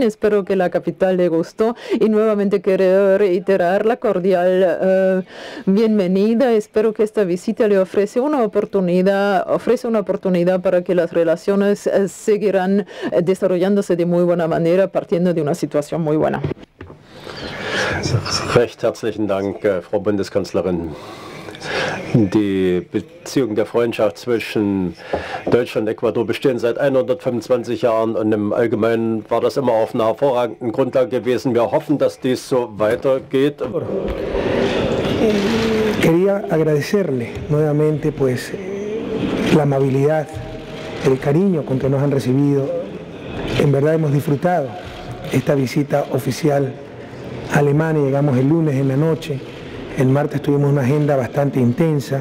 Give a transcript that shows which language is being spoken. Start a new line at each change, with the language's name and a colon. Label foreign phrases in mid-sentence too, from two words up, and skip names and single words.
Spanish: Espero que la capital le gustó y nuevamente quiero reiterar la cordial bienvenida. Espero que esta visita le ofrece una oportunidad para que las relaciones seguirán desarrollándose de muy buena manera, partiendo de una situación muy buena.
German: Recht herzlichen Dank, Frau Bundeskanzlerin. Die Beziehungen der Freundschaft zwischen Deutschland und Ecuador bestehen seit 125 Jahren und im Allgemeinen war das immer auf einer hervorragenden Grundlage gewesen. Wir hoffen, dass dies so weitergeht.
Spanish: Quería agradecerle nuevamente pues la amabilidad, el cariño con que nos han recibido. En verdad hemos disfrutado esta visita oficial a Alemania. Llegamos el lunes en la noche. El martes tuvimos una agenda bastante intensa.